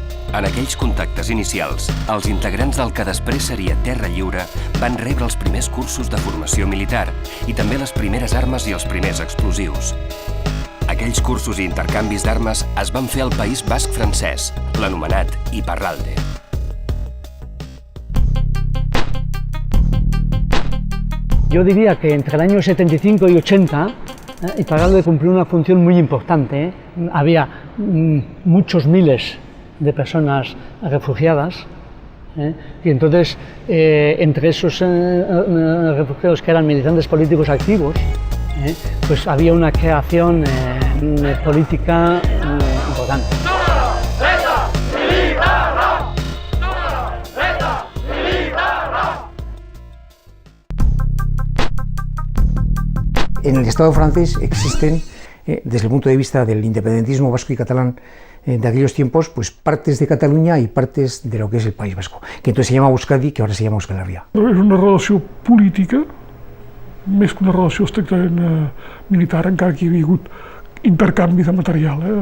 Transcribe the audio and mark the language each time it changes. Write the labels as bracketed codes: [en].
[ca] En aquells contactes inicials, els integrants del que després seria Terra Lliure van rebre els primers cursos de formació militar i també les primeres armes i els primers explosius. d'aquells cursos i intercanvis d'armes es van fer al País Basc francès, l'anomenat Iparralde. [es] Yo diría que entre el año 75 y 80 Iparralde cumplió una función muy importante. Había muchos miles de personas refugiadas y entonces entre esos refugiados que eran militantes políticos activos, pues había una creación política importante. En el Estado francés existen, desde el punto de vista del independentismo vasco y catalán de aquellos tiempos, pues partes de Cataluña y partes de lo que es el País Vasco, que entonces se llama Euskadi, que ahora se llama Euskal Herria. [ca] És una relació política, més que una relació estrictament militar, encara que hi havia hagut intercanvi de material.